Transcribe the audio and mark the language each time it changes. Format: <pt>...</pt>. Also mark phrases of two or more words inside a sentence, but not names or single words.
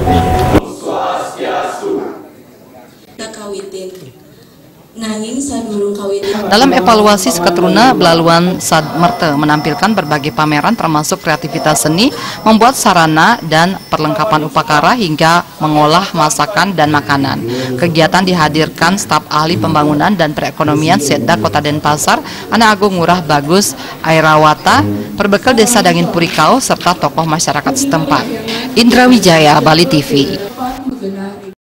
<id>Dalam evaluasi seketruna Belaluan Sadmerte menampilkan berbagai pameran termasuk kreativitas seni, membuat sarana dan perlengkapan upakara hingga mengolah masakan dan makanan. Kegiatan dihadirkan staf ahli pembangunan dan perekonomian Setda Kota Denpasar, Anak Agung Ngurah Bagus Airawata, perbekal Desa Dangenpuri Kauh serta tokoh masyarakat setempat. Indra Wijaya, Bali TV.</id>